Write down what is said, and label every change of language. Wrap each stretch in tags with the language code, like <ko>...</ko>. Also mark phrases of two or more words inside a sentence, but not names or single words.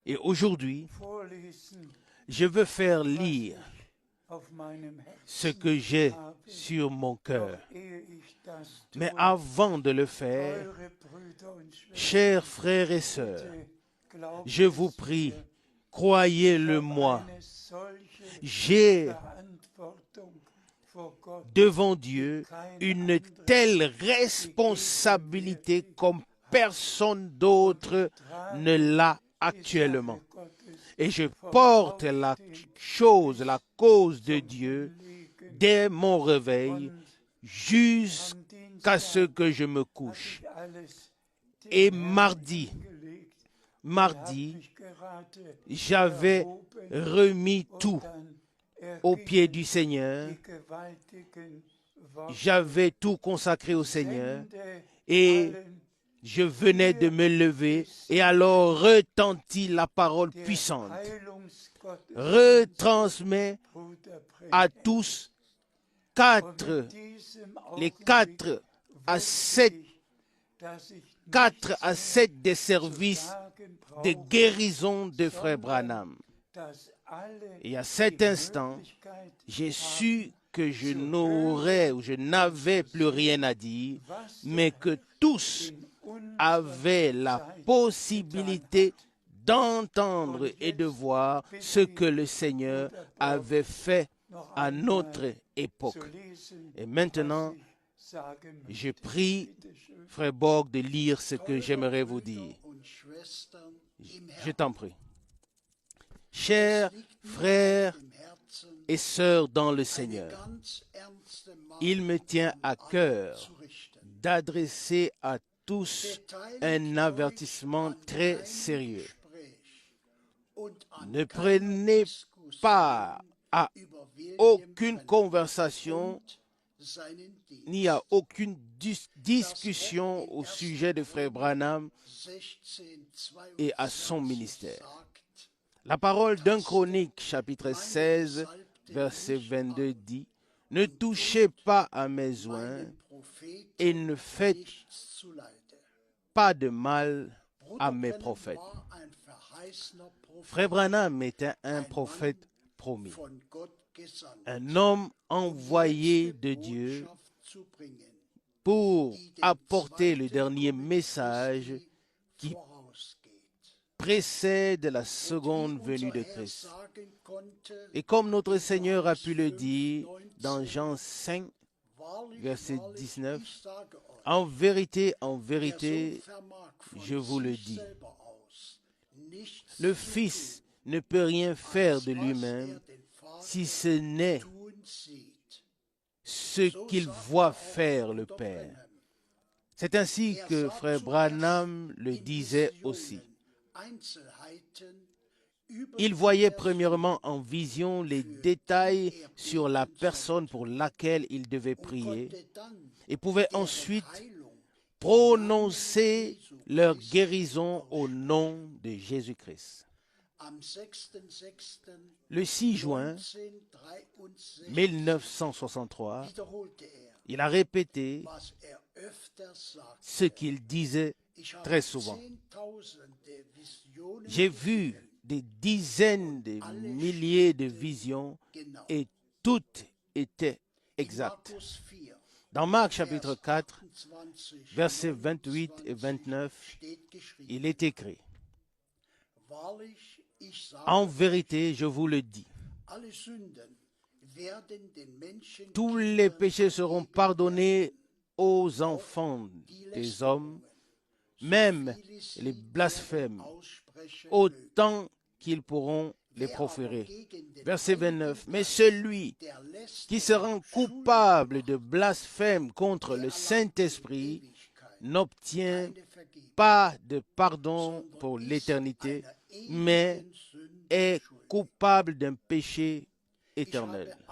<fr>Et aujourd'hui,</fr> <de>vorlesen,</de> <fr>je veux faire</fr> <de>was</de> <fr>lire</fr> <de>ich auf meinem</de> <fr>ce</fr> <de>Herzen</de> <fr>que j'ai</fr> <de>habe.</de> <fr>sur mon cœur.</fr> <de>Doch ehe ich das</de> <fr>Mais</fr> <de>tue,</de> <fr>avant de le faire,</fr> <de>teure Brüder und</de> <fr>chers</fr> <de>Schwestern,</de> <fr>frères et sœurs,</fr> <de>bitte glaubt</de> <fr>je vous</fr> <de>es</de> <fr>prie,</fr> <de>mir, ich</de> <fr>croyez-le</fr> <de>habe</de> <fr>moi,</fr> <de>eine solche</de> <fr>j'ai</fr> <de>Verantwortung vor Gott,</de> <fr>devant</fr> <de>wie</de> <fr>Dieu</fr> <de>kein</de> <fr>une</fr> <de>anderer.</de> <fr>telle</fr> <de>Sie geht mir</de> <fr>responsabilité</fr> <de>wirklich</de> <fr>comme</fr> <de>hart.</de> <fr>personne</fr> <de>Und</de> <fr>d'autre</fr> <de>ich</de> <fr>ne</fr> <de>trage</de> <fr>l'a</fr> <de>die</de> <fr>actuellement.</fr> <de>Sache Gottes</de> <fr>Et je</fr> <de>vom</de> <fr>porte la</fr> <de>Aufstehen</de> <fr>chose,</fr> <de>bis</de> <fr>la cause de</fr> <de>zum</de> <fr>Dieu</fr> <de>Hinlegen.</de> <fr>dès mon réveil</fr> <de>Und</de> <fr>jusqu'à</fr> <de>am</de> <fr>ce</fr> <de>Dienstag</de> <fr>que je me</fr> <de>habe</de> <fr>couche.</fr> <de>ich alles</de> <fr>Et</fr> <de>dem Herrn</de> <fr>mardi,</fr> <de>hingelegt. Er hat</de> <fr>mardi,</fr> <de>mich gerade</de> <fr>j'avais</fr> <de>erhoben</de> <fr>remis</fr> <de>und</de> <fr>tout</fr> <de>dann</de> <fr>aux pieds</fr> <de>ergingen</de> <fr>du Seigneur.</fr> <de>die gewaltigen Worte.</de> <fr>J'avais tout consacré au Seigneur</fr> <de>Sende</de> <fr>et</fr> <de>allen,</de> <fr>je venais de</fr> <de>hier</de> <fr>me lever</fr> <de>ist</de> <fr>et alors retentit la parole</fr> <de>der</de> <fr>puissante.</fr> <de>Heilungsgottesdienst,</de> <fr>Retransmets</fr> <de>Bruder</de> <fr>à</fr> <de>Brenhem.</de> <fr>tous</fr> <de>Und</de> <fr>quatre,</fr> <de>mit diesem</de> <fr>les</fr> <de>Augenblick</de> <fr>4 à</fr> <de>wusste</de> <fr>7,</fr> <de>ich, dass ich</de> <fr>4</fr> <de>nichts</de> <fr>à</fr> <de>mehr</de> <fr>7 des</fr> <de>zu</de> <fr>services</fr> <de>sagen</de> <fr>de</fr> <de>brauche,</de> <fr>guérison de Frère</fr> <de>sondern</de> <fr>Branham.</fr> <de>dass alle</de> <fr>Et à</fr> <de>die</de> <fr>cet instant,</fr> <de>Möglichkeit</de> <fr>j'ai</fr> <de>haben,</de> <fr>su que je</fr> <de>zu</de> <fr>n'aurais</fr> <de>hören</de> <fr>ou je</fr> <de>und</de> <fr>n'avais</fr> <de>zu</de> <fr>plus rien</fr> <de>sehen,</de> <fr>à dire,</fr> <de>was</de> <fr>mais</fr> <de>der</de> <fr>que</fr> <de>Herr</de> <fr>tous</fr> <de>in unserer</de> <fr>avaient la</fr> <de>Zeit getan</de> <fr>possibilité</fr> <de>hat.</de> <fr>d'entendre</fr> <de>Und</de> <fr>et de</fr> <de>jetzt</de> <fr>voir ce</fr> <de>bitte</de> <fr>que</fr> <de>ich</de> <fr>le Seigneur</fr> <de>Bruder Brock</de> <fr>avait fait</fr> <de>noch</de> <fr>à notre</fr> <de>einmal</de> <fr>époque.</fr> <de>zu lesen,</de> <fr>Et</fr> <de>was</de> <fr>maintenant,</fr> <de>ich sagen</de> <fr>je</fr> <de>möchte.</de> <fr>prie</fr> <de>Bitte schön.</de> <fr>Frère Borg de lire ce que</fr> <de>Teure</de> <fr>j'aimerais vous</fr> <de>Brüder</de> <fr>dire.</fr> <de>und Schwestern im</de> <fr>Je</fr> <de>Herrn,</de> <fr>t'en prie.</fr> <de>es</de> <fr>Chers</fr> <de>liegt mir</de> <fr>frères</fr> <de>auf dem Herzen,</de> <fr>et sœurs dans le</fr> <de>eine</de> <fr>Seigneur,</fr> <de>ganz ernste</de> <fr>il me tient</fr> <de>Mahnung</de> <fr>à</fr> <de>an alle</de> <fr>cœur</fr> <de>zu richten.</de> <fr>d'adresser à tous</fr> <de>Beteiligt</de> <fr>un</fr> <de>euch</de> <fr>avertissement</fr> <de>an</de> <fr>très</fr> <de>keinem</de> <fr>sérieux.</fr> <de>Gespräch und an</de> <fr>Ne</fr> <de>keiner</de> <fr>prenez</fr> <de>Diskussion</de> <fr>pas à</fr> <de>über William</de> <fr>aucune</fr> <de>Branham</de> <fr>conversation</fr> <de>und seinen Dienst.</de> <fr>ni à aucune</fr> <de>Das</de> <fr>discussion</fr> <de>Wort in</de> <fr>au</fr> <de>1.</de> <fr>sujet de Frère Branham</fr> <de>16,</de> <fr>et à son</fr> <de>22</de> <fr>ministère.</fr> <de>sagt,</de> <fr>La parole d'un Chronique, chapitre 16, verset 22 dit, « Ne touchez pas à mes oins</fr> <de>meinen Propheten</de> <fr>et ne faites</fr> <de>nichts zuleide.</de> <fr>pas de mal à</fr> <de>Bruder</de> <fr>mes</fr> <de>Branham</de> <fr>prophètes. »</fr> <de>war ein verheißener</de> <fr>Frère</fr> <de>Prophet,</de> <fr>Branham était un prophète promis,</fr> <de>von Gott gesandt,</de> <fr>un homme</fr> <de>um die</de> <fr>envoyé</fr> <de>letzte</de> <fr>de Dieu</fr> <de>Botschaft zu bringen,</de> <fr>pour</fr> <de>die dem</de> <fr>apporter le</fr> <de>zweiten</de> <fr>dernier</fr> <de>Kommen</de> <fr>message</fr> <de>Christi</de> <fr>qui</fr> <de>vorausgeht.</de> <fr>précède la</fr> <de>Und</de> <fr>seconde</fr> <de>wie</de> <fr>venue</fr> <de>unser</de> <fr>de</fr> <de>Herr</de> <fr>Christ.</fr> <de>sagen konnte,</de> <fr>Et comme notre</fr> <de>in</de> <fr>Seigneur a pu le</fr> <de>Johannes</de> <fr>dire</fr> <de>5,</de> <fr>dans</fr> <de>19,</de> <fr>Jean 5,</fr> <de>wahrlich,</de> <fr>verset</fr> <de>wahrlich,</de> <fr>19,</fr> <de>ich sage euch,</de> <fr>en</fr> <de>der Sohn</de> <fr>vérité,</fr> <de>vermag von</de> <fr>je vous le</fr> <de>sich</de> <fr>dis,</fr> <de>selber aus nichts</de> <fr>le</fr> <de>zu</de> <fr>Fils</fr> <de>tun,</de> <fr>ne peut rien faire</fr> <de>als</de> <fr>de</fr> <de>was</de> <fr>lui-même</fr> <de>den Vater</de> <fr>si ce n'est</fr> <de>tun sieht.</de> <fr>ce</fr> <de>So</de> <fr>qu'il</fr> <de>sagte</de> <fr>voit</fr> <de>auch</de> <fr>faire le</fr> <de>Bruder</de> <fr>Père.</fr> <de>Branham.</de> <fr>C'est ainsi</fr> <de>Er</de> <fr>que</fr> <de>sah</de> <fr>Frère</fr> <de>zuerst</de> <fr>Branham le</fr> <de>in</de> <fr>disait</fr> <de>Visionen</de> <fr>aussi.</fr> <de>Einzelheiten über</de> <fr>Il</fr> <de>die</de> <fr>voyait</fr> <de>Person,</de> <fr>premièrement en vision les</fr> <de>für</de> <fr>détails</fr> <de>die er</de> <fr>sur la</fr> <de>beten</de> <fr>personne</fr> <de>sollte,</de> <fr>pour laquelle il devait</fr> <de>und</de> <fr>prier</fr> <de>konnte dann</de> <fr>et pouvait</fr> <de>deren</de> <fr>ensuite</fr> <de>Heilung</de> <fr>prononcer</fr> <de>Jesu</de> <fr>leur</fr> <de>Christi</de> <fr>guérison au</fr> <de>aussprechen.</de> <fr>nom de Jésus-Christ.</fr> <de>Am 6.6.</de> <fr>Le 6 juin</fr> <de>1963</de> <fr>1963,</fr> <de>wiederholte</de> <fr>il a répété</fr> <de>was öfter sagte.</de> <fr>ce qu'il disait</fr> <de>Ich habe</de> <fr>très souvent.</fr> <de>Zehntausende Visionen</de> <fr>J'ai vu</fr> <de>gesehen,</de> <fr>des dizaines de milliers de visions</fr> <de>genau.</de> <fr>et toutes étaient</fr> <de>In</de> <fr>exactes.</fr> <de>Markus 4,</de> <fr>Dans Marc chapitre</fr> <de>Vers</de> <fr>4,</fr> <de>28,</de> <fr>versets 28 et 29,</fr> <de>steht geschrieben,</de> <fr>il est écrit,</fr> <de>Wahrlich, ich sage</de> <fr>en</fr> <de>euch,</de> <fr>vérité, je vous le dis,</fr> <de>alle Sünden werden den Menschen</de> <fr>tous les péchés seront pardonnés aux enfants des hommes, même les blasphèmes, autant qu'ils pourront les proférer. Verset 29. Mais celui qui se rend coupable de blasphème contre le Saint-Esprit n'obtient pas de pardon pour l'éternité, mais est coupable d'un péché éternel.</fr>